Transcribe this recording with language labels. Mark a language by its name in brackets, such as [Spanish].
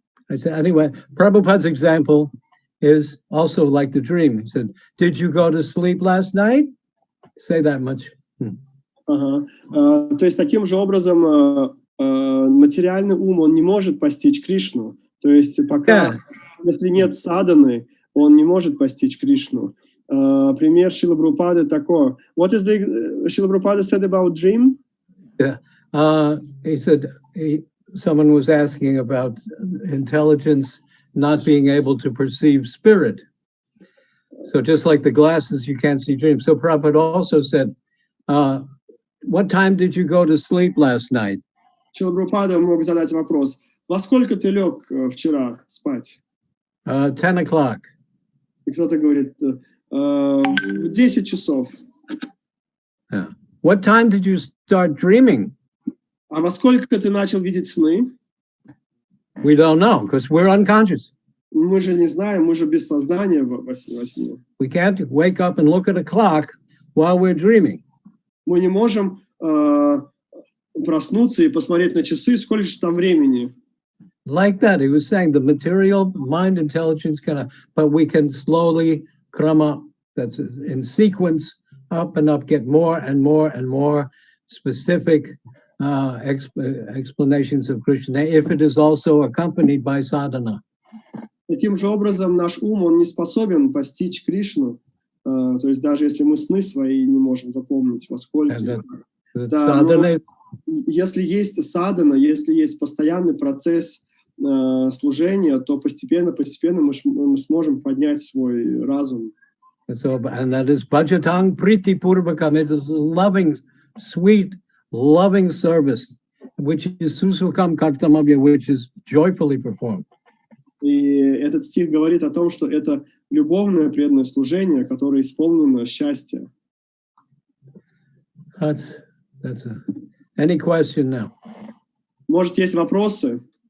[English] I said, anyway, Prabhupada's example is also like the dream. He said, "Did you go to sleep last night?" Say that much. [Russian] То есть таким же образом материальный ум, он не может постичь Кришну. То есть пока, если нет садханы, он не может постичь Кришну. Пример Шрила Прабхупады такой. [English] What is the Srila Prabhupada said about dream? Yeah, he said someone was asking about intelligence not being able to perceive spirit. So just like the glasses, you can't see dreams. So Prabhupada also said, "What time did you go to sleep last night?" [Russian] Шрила Прабхупада мог задать вопрос: во сколько ты лег вчера спать? [English] 10 o'clock. [Russian] И кто-то говорит: в 10 часов. [English] Yeah. What time did you start dreaming? [Russian] А во сколько ты начал видеть сны? [English] We don't know, because we're unconscious. [Russian] Мы же не знаем, мы же без сознания во сне. [English] We can't wake up and look at a clock while we're dreaming. [Russian] Мы не можем проснуться и посмотреть на часы, сколько же там времени. [English] Like that, he was saying the material mind intelligence but we can slowly krama, that's in sequence, up and up, get more and more and more specific explanations of Krishna, if it is also accompanied by sadhana. [Russian] Таким же образом, наш ум, он не способен постичь Кришну, то есть даже если мы сны свои не можем запомнить, во сколько. Да, но если есть садхана, если есть постоянный процесс служения, то постепенно мы сможем поднять свой разум. [English] So, and that is [Sanskrit] bhajatang priti purvakam. [English] It is loving, sweet, loving service, which is [Sanskrit] susukam kartamabhya, [English] which is joyfully performed. [Russian] И этот стих говорит о том, что это любовное преданное служение, которое исполнено счастья. [English] Any question now? [Russian] Может, есть вопросы?